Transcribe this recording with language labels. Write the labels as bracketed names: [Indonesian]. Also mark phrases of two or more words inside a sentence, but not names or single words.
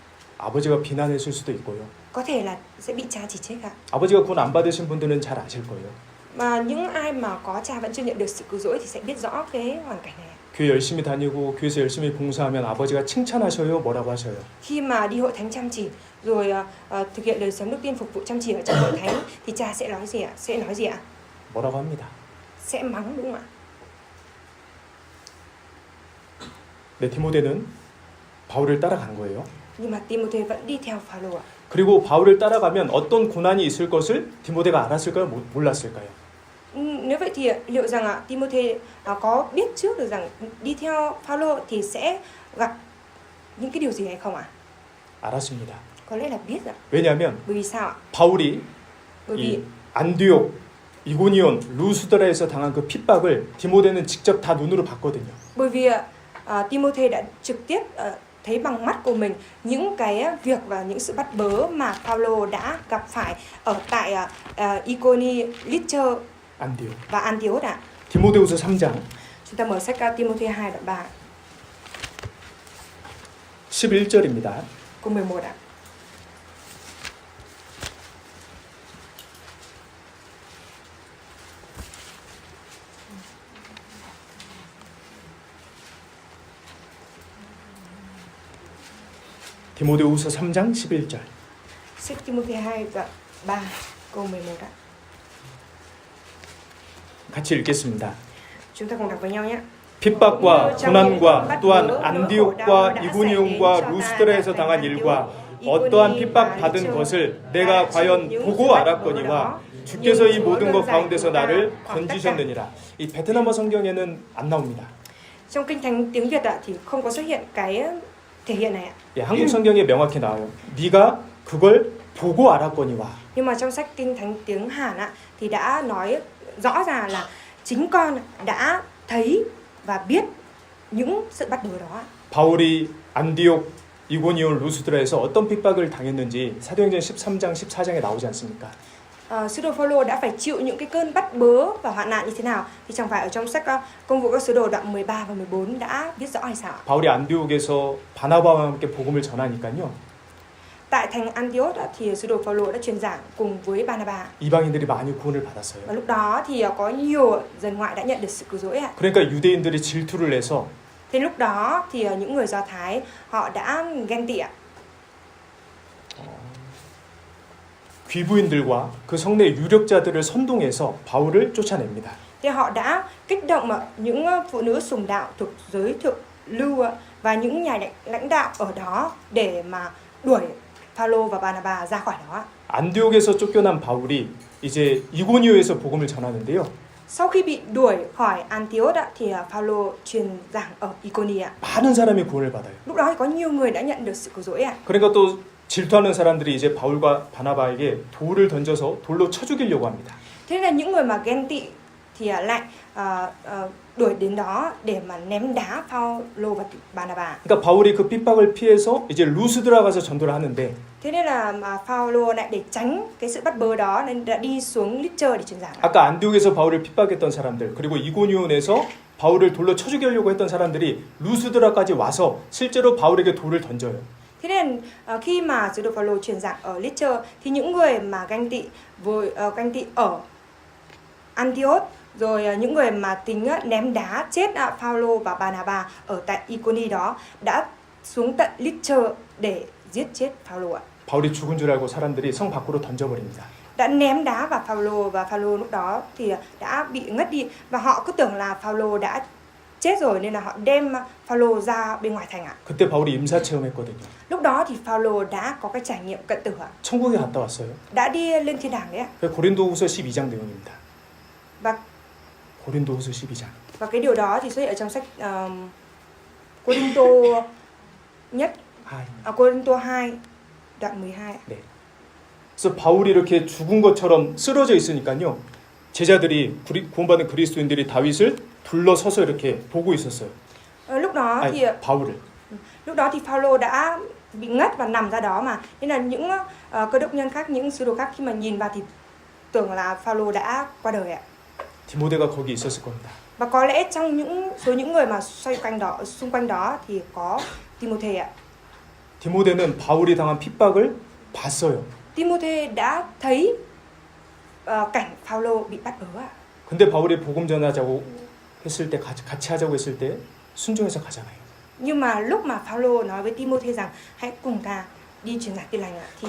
[Korean] 아버지가 비난했을 수도 있고요. [Vietnamese] Có thể là sẽ bị cha chỉ trích ạ. [Korean] 아버지가 구원 안 받으신 분들은 잘 아실 거예요. [Vietnamese] Mà những ai mà có cha vẫn chưa nhận được sự cứu rỗi thì sẽ biết rõ cái hoàn cảnh này. [Korean] 교회 열심히 다니고 교회에서 열심히 봉사하면 아버지가 칭찬하셔요, 뭐라고 하셔요? [Vietnamese] Khi mà đi hội thánh chăm chỉ rồi thực hiện đời sống đức tin phục vụ chăm chỉ ở trong hội thánh thì cha sẽ nói gì ạ? Sẽ nói gì ạ? [Korean] 뭐라고 합니다. [Vietnamese] Sẽ mắng đúng không ạ? [Korean] 네, 디모데는 바울을 따라간 거예요. [Vietnamese] Nhưng mà Timôthê vẫn đi theo Phaolô ạ. [Korean] 그리고 바울을 따라가면 어떤 고난이 있을 것을 디모데가 알았을까요? 몰랐을까요? [Vietnamese] Nếu vậy thì liệu rằng ạ Timôthê có biết trước được rằng đi theo Phaolô thì sẽ gặp những cái điều gì hay không ạ? [Korean] 알았습니다. [Vietnamese] Có lẽ là biết ạ. [Korean] 왜냐하면 [Vietnamese] Bởi vì sao ạ? [Korean] 바울이 [Vietnamese] Bởi vì [Korean] 이 안디옥, 이고니온, 루스드라에서 당한 그 핍박을 디모데는 직접 다 눈으로 봤거든요. [Vietnamese] bởi vì Timôthê đã trực tiếp thấy bằng mắt của mình những cái việc và những sự bắt bớ mà Phaolô đã gặp phải ở tại Iconi, Lystra [Korean] 안디옥. [Vietnamese] và Antioch ạ. [Korean] 디모데후서 3장 [Vietnamese] Chúng ta mở sách Timôthê 2 đoạn 3 [Korean] 11절입니다. [Vietnamese] câu 11 ạ. [Korean] 디모데후서 3장 11절. [Vietnamese] Sách Timôthê 2 đoạn 3 câu 11 ạ. [Korean] 같이 읽겠습니다. [Vietnamese] Chúng ta cùng đọc với nhau nhé. [Korean] 핍박과 고난과 또한 안디옥과 이고니온과 루스드라에서 당한 일과 어떠한 핍박 받은 것을 내가 과연 보고 알았거니와 주께서 이 모든 것 가운데서 나를 건지셨느니라. 이 베트남어 성경에는 안 나옵니다. [Vietnamese] Trong kinh thánh tiếng Việt ạ thì không có xuất hiện cái thể hiện này ạ. [Korean] 예, 한국 성경에 명확히 나와요. 네가 그걸 보고 알았거니와. [Vietnamese] Nhưng mà trong sách kinh thánh tiếng Hàn ạ thì đã nói rõ ràng là chính con đã thấy và biết những sự bắt bớ đó. [Korean] 바울이 안디옥, 이고니온, 루스드라에서 어떤 핍박을 당했는지 사도행전 13장, 14장에 나오지 않습니까? [Vietnamese] Sứ đồ Phaolô đã phải chịu những cái cơn bắt bớ và hoạn nạn như thế nào thì chẳng phải ở trong sách Công vụ các sứ đồ đoạn 13 và 14 đã viết rõ hay sao? [Korean] 바울이 안디옥에서 바나바와 함께 복음을 전하니까요. [Vietnamese] Tại thành Antioch thì sứ đồ Phaolô đã truyền giảng cùng với Barnabas. [Korean] 이방인들이 많이 구원을 받았어요. [Vietnamese] Và lúc đó thì có nhiều dân ngoại đã nhận được sự cứu rỗi ạ. [Korean] 그러니까 유대인들이 질투를 내서 [Vietnamese] Thế lúc đó thì những người Do Thái họ đã ghen tị ạ. [Korean] 귀부인들과 그 성내 유력자들을 선동해서 바울을 쫓아냅니다. [Vietnamese] Thì họ đã kích động những phụ nữ sùng đạo thuộc giới thượng lưu và những nhà lãnh đạo ở đó để mà đuổi Phaolô và Barnabas ra khỏi đó. [Korean] 안디옥에서 쫓겨난 바울이 이제 이고니오에서 복음을 전하는데요. [Vietnamese] Sau khi bị đuổi khỏi Antioch thì Phaolô truyền giảng ở Iconi ạ. [Korean] 많은 사람이 구원을 받아요. [Vietnamese] Lúc đó thì có nhiều người đã nhận được sự cứu rỗi ạ. [Korean] 그러니까 또 질투하는 사람들이 이제 바울과 바나바에게 돌을 던져서 돌로 쳐 죽이려고 합니다. [Vietnamese] Thế là những người mà ghen tị thì lại đuổi đến đó để mà ném đá Phaolô và Barnabas. [Korean] 그러니까 바울이 그 핍박을 피해서 이제 루스드라 가서 전도를 하는데 [Vietnamese] Thế nên là mà Phaolô lại để tránh cái sự bắt bớ đó nên đã đi xuống Lystra để truyền giảng. [Korean] 아까 안디옥에서 바울을 핍박했던 사람들 그리고 이고니온에서 바울을 돌로 쳐 죽이려고 했던 사람들이 루스드라까지 와서 실제로 바울에게 돌을 던져요. [Vietnamese] Thế nên khi mà sứ đồ Phaolô truyền giảng ở Lystra thì những người mà ganh tị ở Antioch rồi những người mà tính ném đá chết Phaolô và Barnabas ở tại Iconi đó đã xuống tận Lystra để giết chết Phaolô ạ. [Korean] 바울이 죽은 줄 알고 사람들이 성 밖으로 던져버립니다. [Vietnamese] Đã ném đá vào Phaolô và Phaolô lúc đó thì đã bị ngất đi và họ cứ tưởng là Phaolô đã chết rồi nên là họ đem Phaolô ra bên ngoài thành ạ. [Korean] 그때 바울이 임사 체험했거든요. [Vietnamese] Lúc đó thì Phaolô đã có cái trải nghiệm cận tử ạ. [Korean] 천국에 갔다 왔어요. [Vietnamese] Đã đi lên thiên đàng đấy ạ. [Korean] 그 고린도후서 12장 내용입니다. [Vietnamese] Và [Korean] 고린도후서 12장. [Vietnamese] cái điều đó thì xuất hiện ở trong sách Cô-rinh-tô nhất Cô-rinh-tô 2 đoạn 12 ạ. [Korean] 네. 그래서 바울이 이렇게 죽은 것처럼 쓰러져 있으니까요. 제자들이 구원받은 그리스도인들이 다윗을 둘러서서 이렇게 보고 있었어요. [Vietnamese] Lúc đó thì [Korean] 바울을. [Vietnamese] Phaolô đã bị ngất và nằm ra đó mà. Nên là những cơ đốc nhân khác, những sứ đồ khác khi mà nhìn vào thì tưởng là Phaolô đã qua đời ạ. [Korean] 디모데가 거기 있었을 겁니다. [Vietnamese] Và có lẽ trong những người mà xung quanh đó thì có Timôthê ạ. [Korean] 디모데는 바울이 당한 핍박을 봤어요. [Vietnamese] Timôthê đã thấy cảnh Phaolô bị bắt bớ ạ. [Korean] 근데 바울이 복음 전하자고 했을 때 같이 하자고 했을 때 순종해서 가잖아요. [Vietnamese] Nhưng mà lúc mà Phaolô nói với Timôthê rằng hãy cùng ta đi truyền giảng tin lành ạ, thì